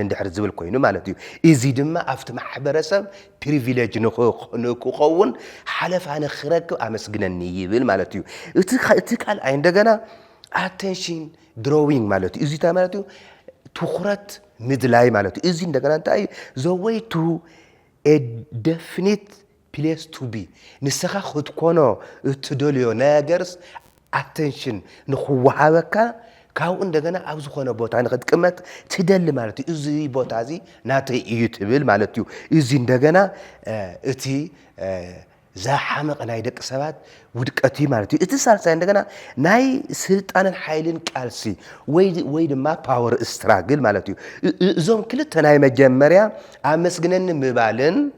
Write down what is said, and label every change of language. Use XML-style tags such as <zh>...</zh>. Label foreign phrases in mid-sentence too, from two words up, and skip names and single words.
<ti>እንድሕር ዝብል ኮይኑ ማለት እዩ እዚ ድማ ኣብቲ ማሕበረሰብ ፕሪቪሌጅ ንክኸውን ሓለፋ ንኽረክብ ኣመስግነኒ ይብል ማለት እዩ እቲ ካልኣይ እንደገና</ti> <en>attention drawing</en> <ti>ማለት እዩ እዚ እንታይ ማለት እዩ ትኹረት ምድላይ ማለት እዩ እዚ እንደገና እንታይ እዩ ዘወይቱ</ti> <en>a definite place to be</en> <ti>ንስኻ ክትኮኖ እትደልዮ ነገርስ attention ንኽወሃበካ ካብኡ እንደገና ኣብ ዝኾነ ቦታ ንኽትቅመጥ ትደሊ ማለት እዩ እዚ ቦታ እዚ ናተይ እዩ ትብል ማለት እዩ እዚ እንደገና እቲ ዘሓመቕ ናይ ደቂ ሰባት ውድቀት እዩ ማለት እዩ እቲ ሳልሳይ እንደገና ናይ ስልጣንን ሓይልን ቃልሲ ወይ ድማ</ti> <en>power struggle</en> <ti>ማለት እዩ እዞም ክልተ ናይ መጀመርያ ኣመስግነኒ ምባልን</ti>